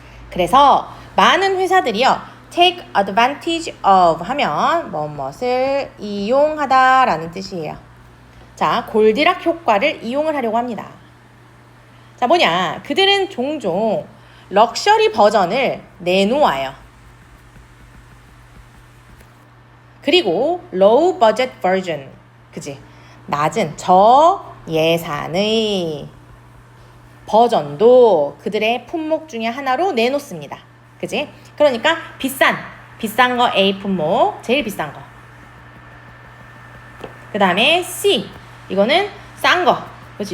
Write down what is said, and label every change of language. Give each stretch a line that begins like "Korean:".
Korean: 그래서 많은 회사들이요,
English: take advantage of
Korean: 하면 무엇을 이용하다라는 뜻이에요. 자, 골디락 효과를 이용을 하려고 합니다. 자, 뭐냐? 그들은 종종 럭셔리 버전을 내놓아요.
English: 그리고 low budget version, 그지?
Korean: 낮은 저예산의 버전도 그들의 품목 중에 하나로 내놓습니다. 그지? 그러니까 비싼 거 A 품목, 제일 비싼 거. 그 다음에 C, 이거는 싼 거. 그렇지?